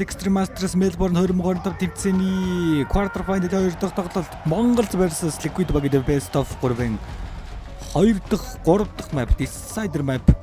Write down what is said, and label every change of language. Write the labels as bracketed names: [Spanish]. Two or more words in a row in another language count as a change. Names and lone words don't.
[Mongolian] Extreme Masters Melbourne 2025 тэмцээний [English] quarter final [Mongolian] 2 дахь тоглолт MongolZ versus Liquid багийн [English] best of 3- [Mongolian] ын 2 дахь 3 дахь [English] map Decider map